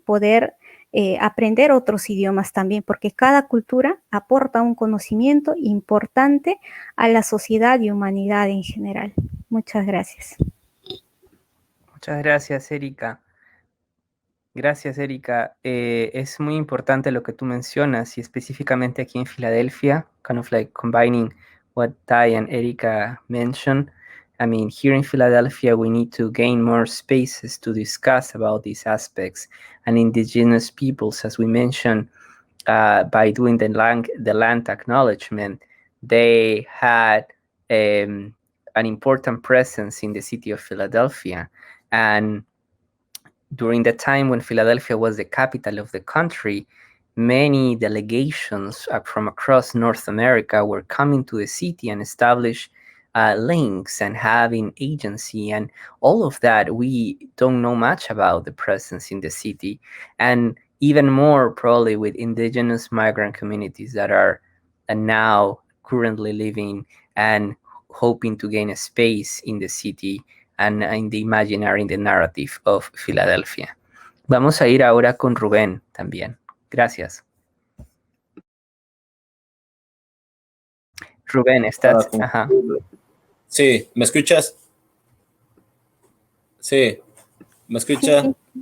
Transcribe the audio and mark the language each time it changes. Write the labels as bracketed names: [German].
[Spanish] Poder aprender otros idiomas también, porque cada cultura aporta un conocimiento importante a la sociedad y humanidad en general. Muchas gracias. Muchas gracias, Erika. Gracias, Erika. Es muy importante lo que tú mencionas y específicamente aquí en Filadelfia, [English] kind of like combining what Tai and Erika mentioned. I mean, here in Philadelphia, we need to gain more spaces to discuss about these aspects. And indigenous peoples, as we mentioned, by doing the land acknowledgement, they had an important presence in the city of Philadelphia. And during the time when Philadelphia was the capital of the country, many delegations from across North America were coming to the city and establish links and having agency and all of that. We don't know much about the presence in the city, and even more probably with indigenous migrant communities that are now currently living and hoping to gain a space in the city and in the imaginary, in the narrative of Philadelphia. [Spanish] Vamos a ir ahora con Rubén también. Gracias. Rubén, ¿estás? Ajá. Sí, ¿me escuchas? Sí, ¿me escucha?